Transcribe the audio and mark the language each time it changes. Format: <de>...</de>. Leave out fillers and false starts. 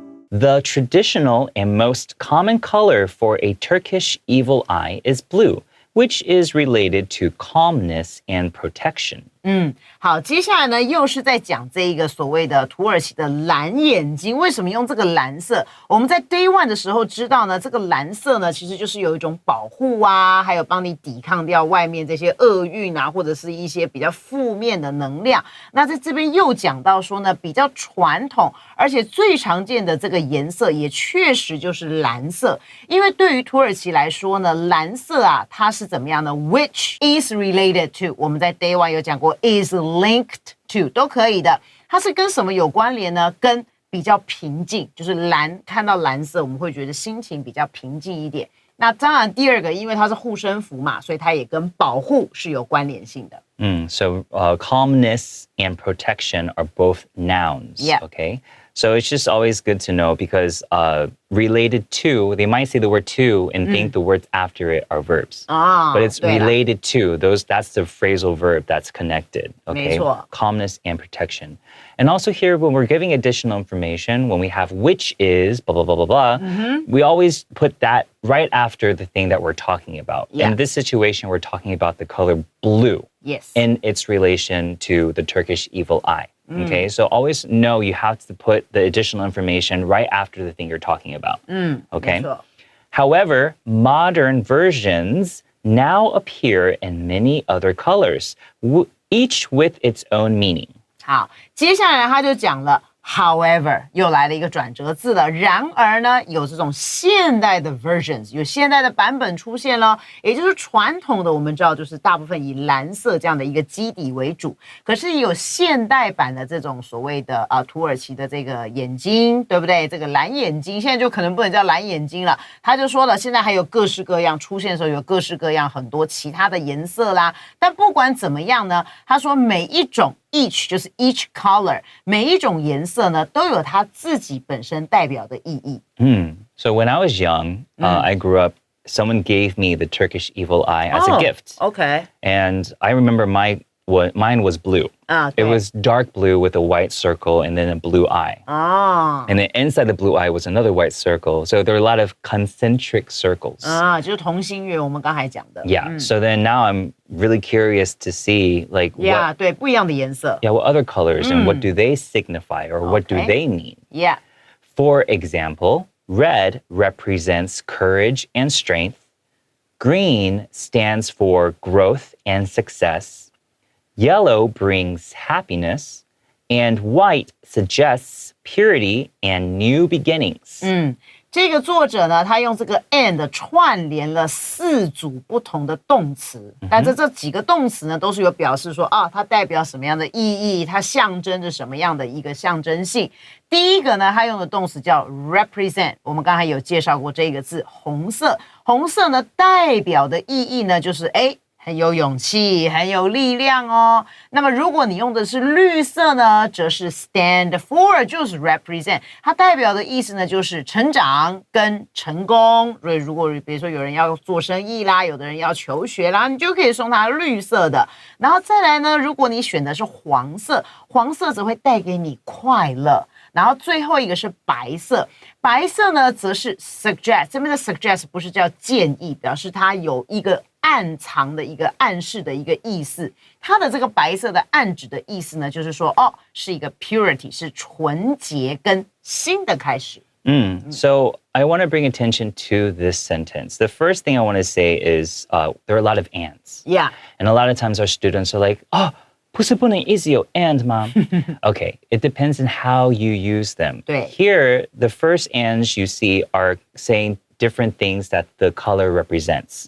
<en>The traditional and most common color for a Turkish evil eye is blue, which is related to calmness and protection.</en> <zh>好，接下来呢，又是在讲这一个所谓的土耳其的蓝眼睛。为什么用这个蓝色？我们在 Day 1的时候知道呢，这个蓝色呢，其实就是有一种保护啊，还有帮你抵抗掉外面这些厄运啊，或者是一些比较负面的能量。那在这边又讲到说呢，比较传统，而且最常见的这个颜色也确实就是蓝色。因为对于土耳其来说呢，蓝色啊，它是怎么样呢 ？ Which is related to？我们在 Day 1有讲过。 is linked to 都可以的，它是跟什么有关联呢？跟比较平静，就是蓝，看到蓝色我们会觉得心情比较平静一点。那当然第二个，因为它是护身符嘛，所以它也跟保护是有关联性的。</zh> <en>So calmness and protection are both nouns, yeah. Okay? So it's just always good to know because related to, they might say the word to and think the words after it are verbs. But it's related to, that's the phrasal verb that's connected. Okay?</en> <zh>没错。</zh> <en>Calmness and protection. And also here, when we're giving additional information, when we have which is blah, blah, blah, blah, blah, we always put that right after the thing that we're talking about. Yeah. In this situation, we're talking about the color blue. Yes. In its relation to the Turkish evil eye. Okay, so always know you have to put the additional information right after the thing you're talking about. Okay.</en> <zh>没错。</zh> <en>However, modern versions now appear in many other colors, each with its own meaning.</en> <zh>好，接下来他就讲了 However 又来了一个转折字了，然而呢，有这种现代的 versions， 有现代的版本出现了，也就是传统的我们知道就是大部分以蓝色这样的一个基底为主，可是也有现代版的这种所谓的土耳其的这个眼睛，对不对？这个蓝眼睛现在就可能不能叫蓝眼睛了，他就说了，现在还有各式各样出现的时候有各式各样很多其他的颜色啦，但不管怎么样呢，他说每一种 each 就是 each color， 每一种颜色呢都有它自己本身代表的意义。</zh> <en>So when I was young, I grew up, someone gave me the Turkish evil eye as a gift. Okay. And I remember mine was blue. It was dark blue with a white circle and then a blue eye. And then inside the blue eye was another white circle. So there are a lot of concentric circles.</en> <zh>就是同心圆我们刚才讲的。</zh> <en>Yeah. So then now I'm really curious to see like</en> <zh>Yeah, 对，不一样的颜色。</zh> <en>what other colors and what do they signify or what do they mean? Yeah. For example, red represents courage and strength. Green stands for growth and success.Yellow brings happiness, and white suggests purity and new beginnings.</en> <zh>这个作者呢，他用这个 and 串联了4组不同的动词，但这几个动词呢，都是有表示说它代表什么样的意义，它象征着什么样的一个象征性。第一个呢，他用的动词叫 represent， 我们刚才有介绍过这个字，红色。红色呢，代表的意义呢，就是很有勇气，很有力量哦。那么如果你用的是绿色呢，则是 stand for， 就是 represent， 它代表的意思呢就是成长跟成功。所以如果比如说有人要做生意啦，有的人要求学啦，你就可以送他绿色的。然后再来呢，如果你选的是黄色，黄色则会带给你快乐。然后最后一个是白色，白色呢则是 suggest， 这边的 suggest 不是叫建议，表示它有一个暗藏的一个暗示的一个意思。它的这个白色的暗指的意思呢，就是说是一个 purity， 是纯洁跟新的开始。</zh> <en>So I want to bring attention to this sentence. The first thing I want to say is there are a lot of ands. Yeah. And a lot of times our students are like, 不是不能一直有 and 吗？ Okay, it depends on how you use them.</en> <zh>对。</zh> <en>Here, the first ands you see are saying different things that the color represents.</en>